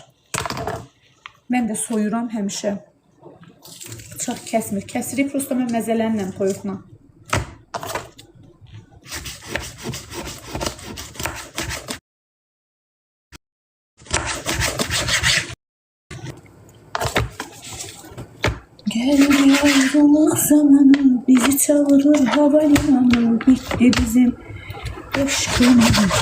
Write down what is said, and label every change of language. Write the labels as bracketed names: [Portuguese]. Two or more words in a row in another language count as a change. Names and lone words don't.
[Azerbaijani] Mən də soyuram həmişə. Bıçaq kəsmir. Kəsirik prosto mən məzələnlə toyuqla. [Turkish] Geldi ayrılık zamanı, bizi çağırır havalimanı, bitti bizim aşkımız.